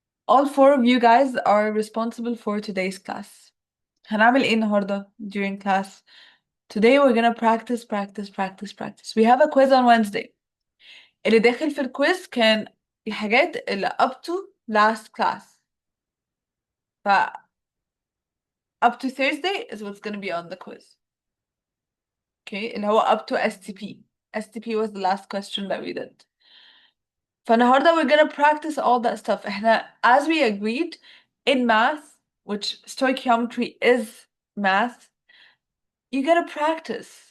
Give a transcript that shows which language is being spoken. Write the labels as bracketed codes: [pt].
[en] All 4 of you guys are responsible for today's class. [ar] هنعمل ايه النهاردة [en] during class? Today we're gonna practice practice practice practice. We have a quiz on Wednesday. [ar] اللي داخل في الكويز كان الحاجات اللي [en] up to last class. ف up to Thursday is what's gonna be on the quiz. Okay, [ar] اللي هو [en] up to STP. STP was the last question that we did. [ar] فالنهاردة [en] we're gonna practice all that stuff. [ar] احنا [en] as we agreed in math, which stoichiometry is math, you gotta practice.